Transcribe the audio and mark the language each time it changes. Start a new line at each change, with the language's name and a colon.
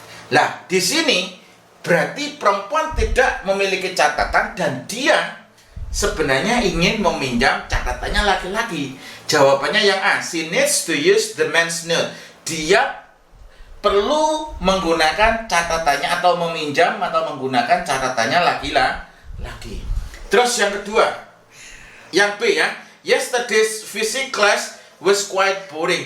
Indonesian: Lah, di sini berarti perempuan tidak memiliki catatan dan dia sebenarnya ingin meminjam catatannya laki-laki. Jawabannya yang A.
English: She needs to use the man's note.
Indonesian: Dia perlu menggunakan catatannya atau meminjam atau menggunakan catatannya laki-laki. Terus yang kedua, yang B ya.
English: Yesterday's physics class was quite boring.